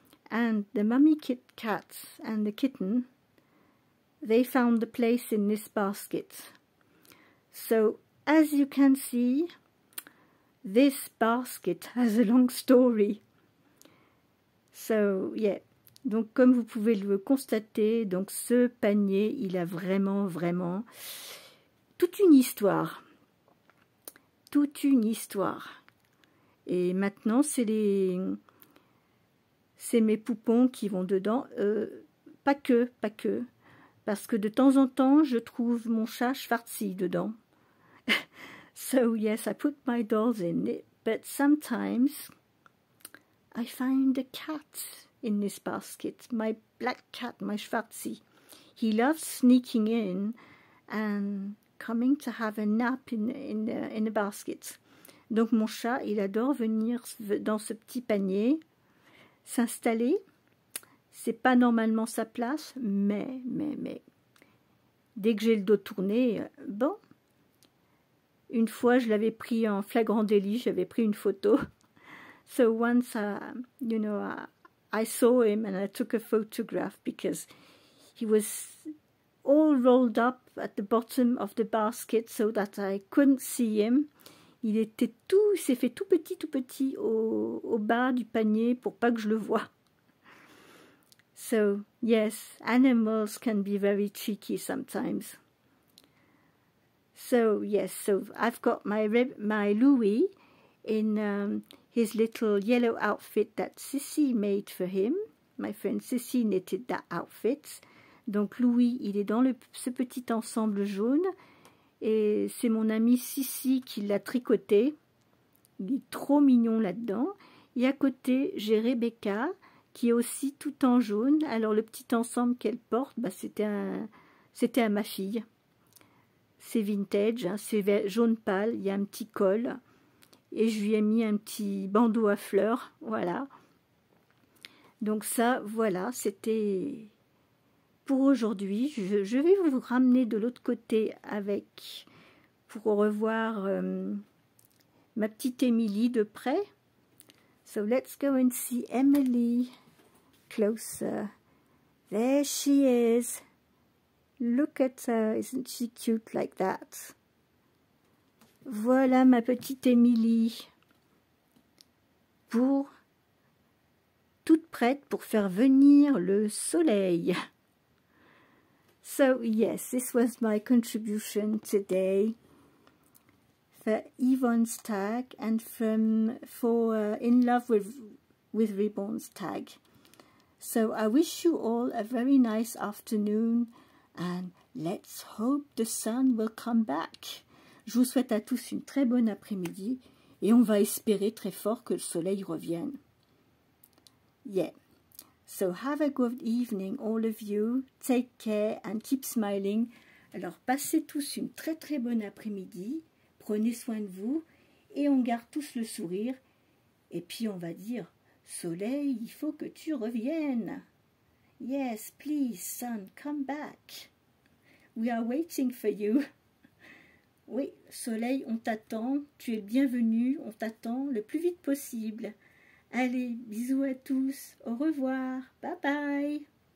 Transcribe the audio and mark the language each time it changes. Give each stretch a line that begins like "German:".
English: And the mummy cat and the kitten, they found the place in this basket. So, as you can see, this basket has a long story. So, yeah.
French: Donc, comme vous pouvez le constater, donc ce panier, il a vraiment toute une histoire. Toute une histoire. Et maintenant, c'est mes poupons qui vont dedans. Pas que. Parce que de temps en temps, je trouve mon chat Schwarzi dedans.
English: So, yes, I put my dolls in it. But sometimes, I find a cat in this basket, my black cat, my Schwarzi. He loves sneaking in and coming to have a nap in the basket.
French: Donc mon chat, il adore venir dans ce petit panier, s'installer. C'est pas normalement sa place, mais dès que j'ai le dos tourné, bon. Une fois, je l'avais pris en flagrant délit, j'avais pris une photo.
English: So once, I saw him and I took a photograph because he was all rolled up at the bottom of the basket so that I couldn't see him.
French: Il s'est fait tout petit au bas du panier pour pas que je le voie.
English: So, yes, animals can be very tricky sometimes. So, yes, so I've got my Louis in his little yellow outfit that Sissy made for him. My friend Sissy knitted that outfit.
French: Donc Louis, il est dans ce petit ensemble jaune. Et c'est mon amie Sissy qui l'a tricoté. Il est trop mignon là-dedans. Et à côté, j'ai Rebecca, qui est aussi tout en jaune. Alors le petit ensemble qu'elle porte, c'était à ma fille. C'est vintage, hein, c'est jaune pâle, il y a un petit col. Et je lui ai mis un petit bandeau à fleurs, voilà. Donc ça, voilà, c'était pour aujourd'hui. Je vais vous ramener de l'autre côté pour revoir ma petite Emily de près.
English: So let's go and see Emily closer. There she is. Look at her, isn't she cute like that?
French: Voilà ma petite Emily, toute prête pour faire venir le soleil.
English: So yes, this was my contribution today for Yvonne's tag and for In Love with Ribbons tag. So I wish you all a very nice afternoon and let's hope the sun will come back.
French: Je vous souhaite à tous une très bonne après-midi et on va espérer très fort que le soleil revienne.
English: Yeah. So have a good evening all of you. Take care and keep smiling.
French: Alors passez tous une très très bonne après-midi. Prenez soin de vous et on garde tous le sourire. Et puis on va dire, soleil, il faut que tu reviennes.
English: Yes, please, sun, come back. We are waiting for you.
French: Oui, soleil, on t'attend, tu es le bienvenu, on t'attend le plus vite possible. Allez, bisous à tous, au revoir, bye bye.